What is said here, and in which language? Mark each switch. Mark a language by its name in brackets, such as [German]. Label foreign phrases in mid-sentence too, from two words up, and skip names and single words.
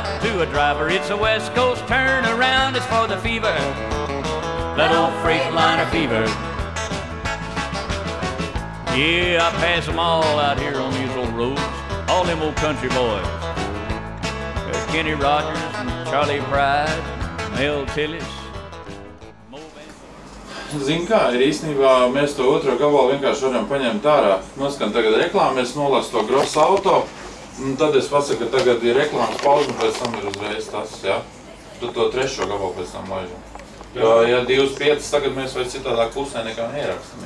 [English] To a driver, it's a West Coast turnaround. It's for the fever, that old Freightliner fever. Yeah, I pass them all out here on these old roads. All them old country boys. There's Kenny Rogers and Charlie Pride, Mel Tillis. [Latvian] Zini kā, ir īstenībā mēs to otro gabalu vienkārši varam paņemt ārā. Noskan tagad reklāmu, es nolasu to Grossa auto, un tad es pasaku, ka tagad ir reklāmas pauze, un pēc tam ir uzreiz tas, jā. Tad to trešo gabalu pēc tam laižam. Jo, ja 2.5, tagad mēs vairs citādāk pusē nekā neierakstam.